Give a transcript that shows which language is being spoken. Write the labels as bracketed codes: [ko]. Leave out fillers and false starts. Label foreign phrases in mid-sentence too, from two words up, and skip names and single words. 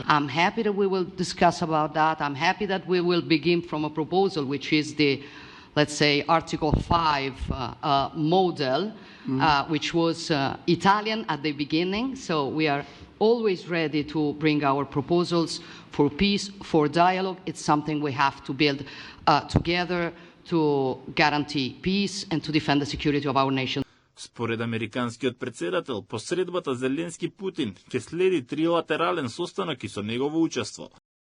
[en] I'm happy that we will discuss about that. I'm happy that we will begin from a proposal which is the, let's say, Article 5 model, which was Italian at the beginning. So we are always ready to bring our proposals for peace, for dialogue. It's something we have to build together to guarantee peace and to defend the security of our nation. [mk] Според американскиот председател, по средбата Зеленски-Путин ќе следи трилатерален состанок и со негово учество.